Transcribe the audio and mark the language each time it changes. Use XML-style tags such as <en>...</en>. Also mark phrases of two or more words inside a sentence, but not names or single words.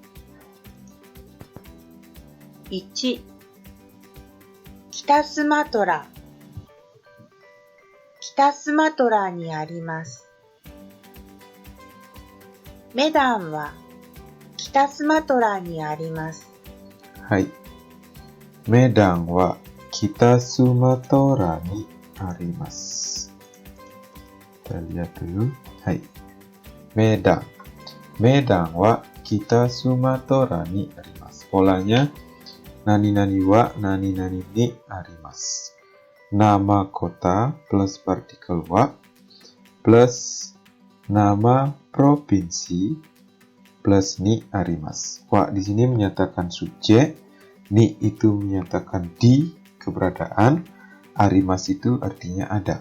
<ja>1. 北スマトラ。北スマトラにあります。メダンは北スマトラにあります。はい。メダンは北スマトラにあります.</ja> <id>Kita lihat dulu. Hai. Medan.</id> <ja>メダンは北スマトラにあります. Polanya 何々は何々にあります.</ja> <id>Nama kota plus partikel wa plus nama provinsi plus</id> <ja>にあります.</ja> <id>Wa di sini menyatakan subjek, ni itu menyatakan di keberadaan, arimasu itu artinya ada.</id>